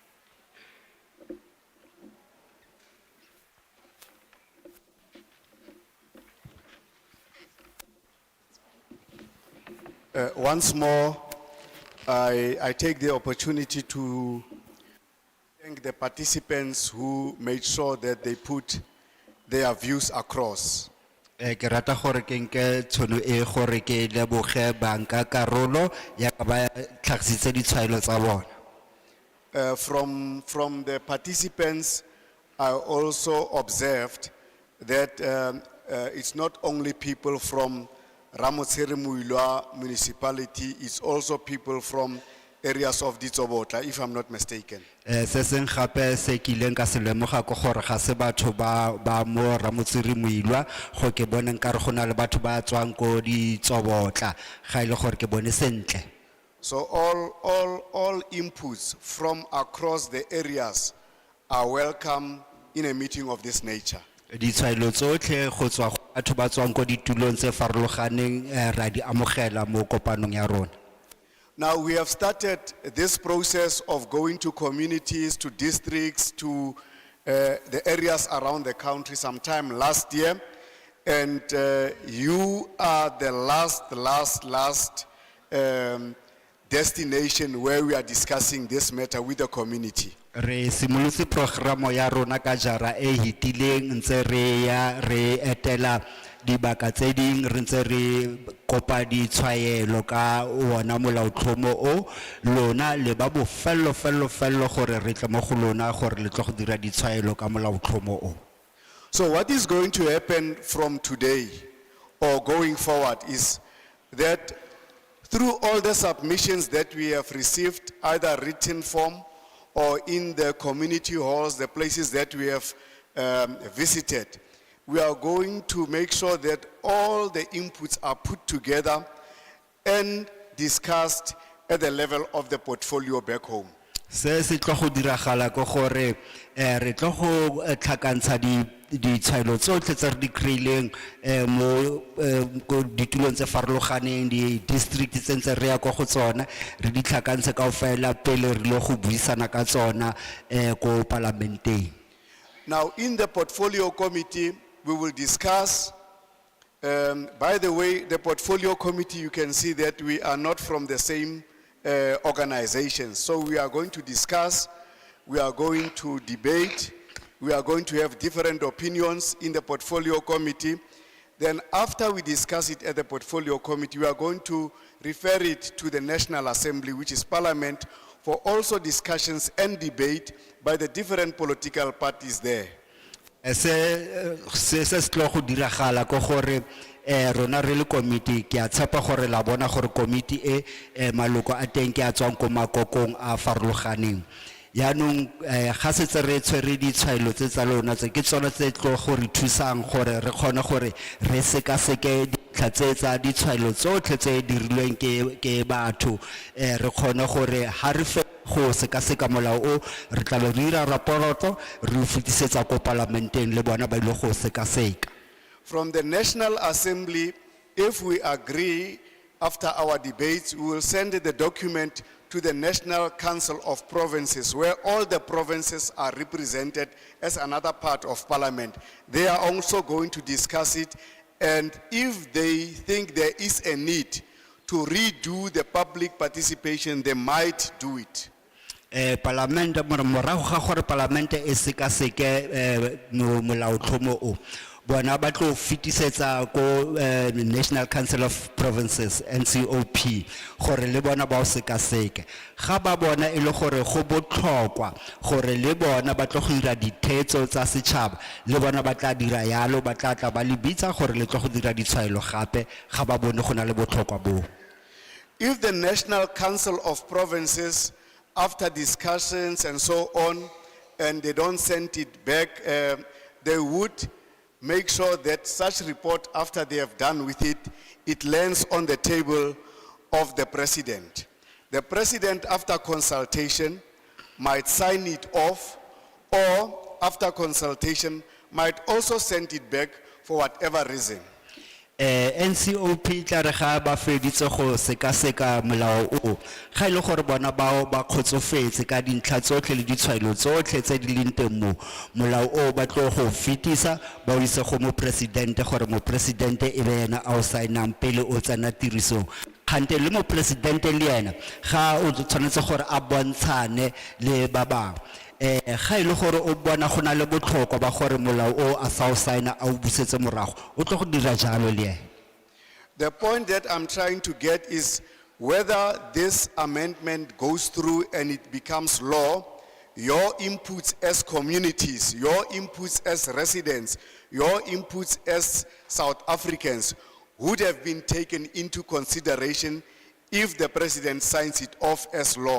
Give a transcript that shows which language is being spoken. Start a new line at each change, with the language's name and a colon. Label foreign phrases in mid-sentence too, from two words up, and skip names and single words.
English: Once more, I take the opportunity to thank the participants who made sure that they put their views across.
Tswana: Ke rata gore ke nke tšhono e gore ke leboge banka karolo ya ka ba tlhagisitse ditshwaelo tsa bona.
English: From the participants, I also observed that it's not only people from Ramotshere Muilwa municipality, it's also people from areas of Ditsobotla, if I'm not mistaken.
Tswana: Se seng gape se ke ileng ka se lemoga ke gore ga se batho ba mo Ramotshere Muilwa, go ke boneng ka re go na le batho ba tswang ko Ditsobotla ga ile gore ke bone sentle.
English: So all inputs from across the areas are welcome in a meeting of this nature.
Tswana: Ditshwaelo tsotlhe go tswa go batho ba tswang ko ditulong tse farologaneng ra di amogela mo kopanong ya rona.
English: Now we have started this process of going to communities, to districts, to the areas around the country sometime last year, and you are the last destination where we are discussing this matter with the community.
Tswana: Re simolotse programo ya rona ka jara e hitileng ntse re ya re etela dibaka tse ding re ntse re kopa ditshwaelo ka wona molaotlhomo o lona le ba bofello gore re tle mo go lona gore le tlo go dira ditshwaelo ka molaotlhomo o.
English: So what is going to happen from today or going forward is that through all the submissions that we have received, either written form or in the community halls, the places that we have visited, we are going to make sure that all the inputs are put together and discussed at the level of the portfolio back home.
Tswana: Se se tlo go diragala go gore re tlo go tlhakantsha ditshwaelo tsotlhe tse re di kry-ileng mo ditulong tse farologaneng di-district tse ntse re ya kwa go tsona re di tlhakantshe kaofela pele re lo go buisana ka tsona ko palamenteng.
English: Now in the portfolio committee we will discuss, by the way, the portfolio committee, you can see that we are not from the same organizations. So we are going to discuss, we are going to debate, we are going to have different opinions in the portfolio committee. Then after we discuss it at the portfolio committee, we are going to refer it to the National Assembly, which is Parliament, for also discussions and debate by the different political parties there.
Tswana: Se tlo go diragala go gore rona re le committee ke a tshepa gore la bona gore committee maloko a teng ke a tswang ko makokong a farologaneng yaanong ga setse re tshwere ditshwaelo tse tsa lona tse ke tsona tse tlo gore thusang gore re kgone gore re sekaseke dintlha tse tsa ditshwaelo tsotlhe tse dirilweng ke batho re kgone gore ha re go sekaseka molao o re tla re dira raporoto re o fetisetsa ko parlamenteng le bona ba ile go sekaseka.
English: From the National Assembly, if we agree after our debates, we will send the document to the National Council of Provinces, where all the provinces are represented as another part of Parliament. They are also going to discuss it, and if they think there is a need to redo the public participation, they might do it.
Tswana: Parlament morago ga gore parlamente e sekaseke molaotlhomo o bona ba tlo fitisetsa ko National Council of Provinces NCOP gore le bona ba o sekaseke ga ba bona e le gore go botlhokwa gore le bona ba tlo go dira dithetso tsa setšhaba le bona ba tla dira yalo ba tla ba le bitsa gore le tlo go dira ditshwaelo gape ga ba bone go na le botlhokwa bo.
English: If the National Council of Provinces, after discussions and so on, and they don't send it back, they would make sure that such report, after they have done with it, it lands on the table of the president. The president, after consultation, might sign it off, or after consultation, might also send it back for whatever reason.
Tswana: NCOP tla re ga ba feditse go sekaseka molao o ga ile gore bona ba kgotsofetse ka dintlha tsotlhe le ditshwaelo tsotlhe tse di leng teng mo molao o ba tlo go fetisa ba o ise go mo presidente gore mo presidente e be yena a o saenang pele o tsena tirisong kgante le mo presidente le yena ga o tshwanetse gore a bontshane le ba bangwe ga ile gore o bona go na le botlhokwa ba gore molao o a sa o saena a o busetse morago o tlo go dira jalo le.
English: The point that I'm trying to get is whether this amendment goes through and it becomes law, your inputs as communities, your inputs as residents, your inputs as South Africans would have been taken into consideration if the president signs it off as law.